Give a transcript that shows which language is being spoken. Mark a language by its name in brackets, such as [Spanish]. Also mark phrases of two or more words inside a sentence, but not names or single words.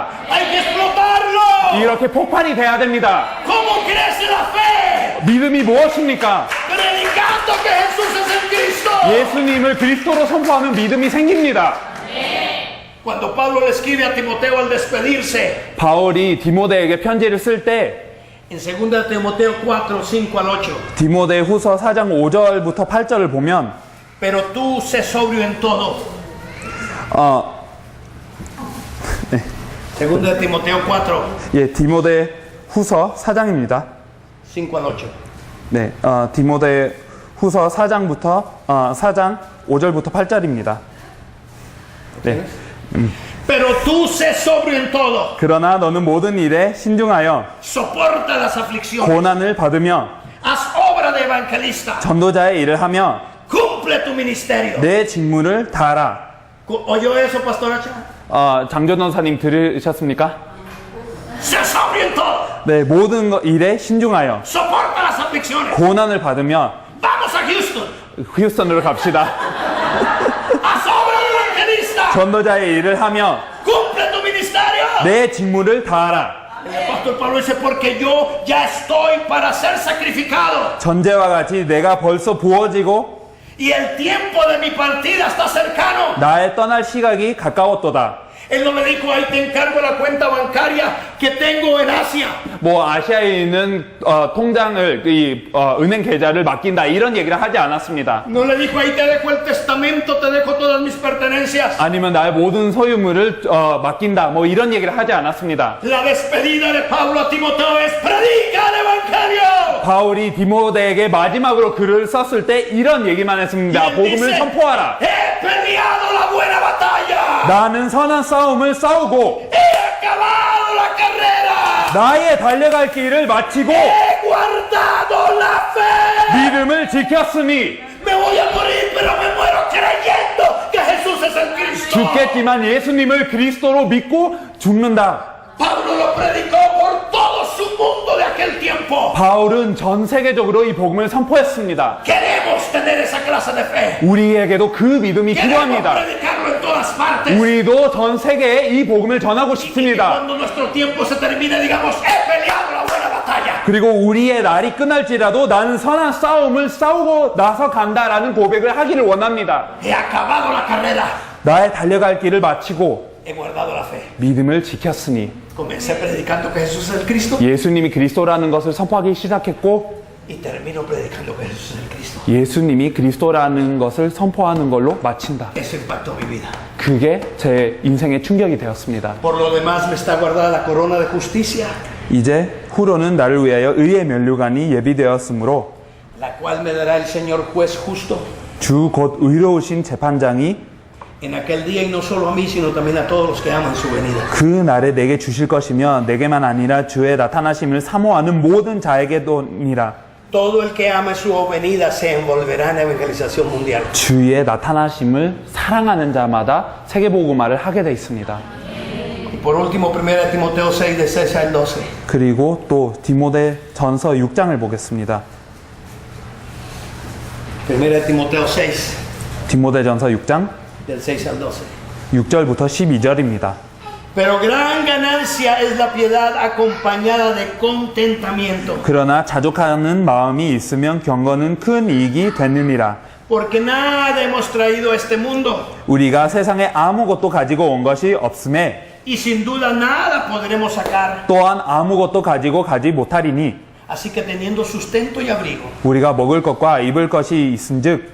[Spanish] Hay que explotarlo. [Korean] 이렇게 폭발이 돼야 됩니다. [Spanish] ¿Cómo crece la fe? [Korean] 믿음이 무엇입니까? [Spanish] Predicando que Jesús es el Cristo. [Korean] 예수님을 그리스도로 선포하면 믿음이 생깁니다. [Spanish] Cuando Pablo le escribe a Timoteo al despedirse, [Korean] 바울이 디모데에게 편지를 쓸 때 [Spanish] en 2 Timoteo 4, 5 al 8, [Korean] 디모데 후서 4장 5절부터 8절을 보면 [Spanish] pero tú sé sobrio en todo. [Korean] 네. [Spanish] 2 Timoteo 4, [Korean] 예, 디모데 후서 4장입니다. [Spanish] 5 al 8. [Korean] 네, 디모데 후서 4장부터 4장 5절부터 8절입니다. 네. [Spanish] Pero tú sé sobrio en todo. [Korean] 그러나 너는 모든 일에 신중하여 [Spanish] Soporta las aflicciones. [Korean] 고난을 받으며 [Spanish] Haz obra de evangelista. [Korean] 전도자의 일을 하며 [Spanish] Cumple tu ministerio. [Korean] 내 직무를 다하라. [Spanish] ¿Oyó eso, Pastor Hacha? [Korean] 장전원사님 들으셨습니까? [Spanish] Sé sobrio en todo. [Korean] 네, 모든 일에 신중하여 [Spanish] Soporta las aflicciones. [Korean] 고난을 받으며 [Spanish] Vamos a Houston. [Korean] 휴스턴으로 갑시다. [Spanish] Haz obra de evangelista. [Korean] 전도자의 일을 하며 [Spanish] Cumple tu ministerio. [Korean] 내 직무를 다하라. [Spanish] apóstol Pablo dice, porque yo ya estoy para ser sacrificado. [Korean] 전제와 같이 내가 벌써 부어지고 [Spanish] Y el tiempo de mi partida está cercano. [Korean] 나의 떠날 시각이 가까웠도다. [Spanish] Él no me dijo, ahí te encargo la cuenta bancaria que tengo en Asia. [Korean] 뭐 아시아에 있는 통장을 은행 계좌를 맡긴다 이런 얘기를 하지 않았습니다. [Spanish] No le dijo, ahí te dejo el testamento, te dejo todas mis pertenencias. [Korean] 아니면 나의 모든 소유물을 맡긴다 뭐 이런 얘기를 하지 않았습니다. [Spanish] La despedida de Pablo a Timoteo es, predica el evangelio. [Korean] 바울이 디모데에게 마지막으로 글을 썼을 때 이런 얘기만 했습니다. [Spanish] Y él [Korean] 복음을 [Spanish] dice, [Korean] 선포하라. [Spanish] he peleado la buena batalla. [Korean] 나는 선한 싸움을 싸우고 [Spanish] He acabado la carrera. [Korean] 나의 달려갈 길을 마치고 [Spanish] He guardado la fe. [Korean] 믿음을 지켰으니 [Spanish] Me voy a morir, pero me muero creyendo que Jesús es el Cristo. [Korean] 죽겠지만 예수님을 그리스도로 믿고 죽는다. [Spanish] Pablo lo predicó por todo su mundo de aquel tiempo. [Korean] 바울은 전 세계적으로 이 복음을 선포했습니다. [Spanish] Queremos tener esa clase de fe. [Korean] 우리에게도 그 믿음이 [Spanish] Queremos [Korean] 필요합니다. [Spanish] predicarlo en todas partes. [Korean] 우리도 전 세계에 이 복음을 전하고 [Spanish] Y que [Korean] 싶습니다. [Spanish] cuando nuestro tiempo se termine, digamos, he peleado la buena batalla. [Korean] 그리고 우리의 날이 끝날지라도 나는 선한 싸움을 싸우고 나서 간다라는 고백을 하기를 원합니다. [Spanish] He acabado la carrera. [Korean] 나의 달려갈 길을 마치고 [Spanish] He guardado la fe. [Korean] 믿음을 지켰으니 [Spanish] Comencé predicando que Jesús es el Cristo [Korean] 예수님이 그리스도라는 것을 선포하기 시작했고 [Spanish] y termino predicando que Jesús es el Cristo. [Korean] 예수님이 그리스도라는 것을 선포하는 걸로 마친다. [Spanish] Eso impactó mi vida. [Korean] 그게 제 인생의 충격이 되었습니다. [Spanish] Por lo demás me está guardada la corona de justicia, [Korean] 이제 후로는 나를 위하여 의의 면류관이 예비되었으므로 [Spanish] la cual me dará el Señor juez justo [Korean] 주 곧 의로우신 재판장이 [Spanish] en aquel día, y no solo a mí, sino también a todos los que aman su venida. [Korean] 그 날에 내게 주실 것이며 내게만 아니라 주의 나타나심을 사모하는 모든 자에게도니라. [Spanish] Todo el que ama su venida se envolverá en evangelización mundial. [Korean] 주의 나타나심을 사랑하는 자마다 세계복음화를 하게 돼 있습니다. [Spanish] Y por último, 1 Timoteo 6, de 6 al 12. [Korean] 그리고 또 디모데 전서 6장을 보겠습니다. [Spanish] 1 Timoteo 6, [Korean] 디모데 전서 6장 [Spanish] del 6 al 12. [Korean] 6절부터 12절입니다. [Spanish] Pero gran ganancia es la piedad acompañada de contentamiento, [Korean] 그러나 자족하는 마음이 있으면 경건은 큰 이익이 되느니라. [Spanish] porque nada hemos traído a este mundo, [Korean] 우리가 세상에 아무것도 가지고 온 것이 없음에 [Spanish] y sin duda nada podremos sacar. [Korean] 또한 아무것도 가지고 가지 못하리니 [Spanish] Así que teniendo sustento y abrigo, [Korean] 우리가 먹을 것과 입을 것이 있은즉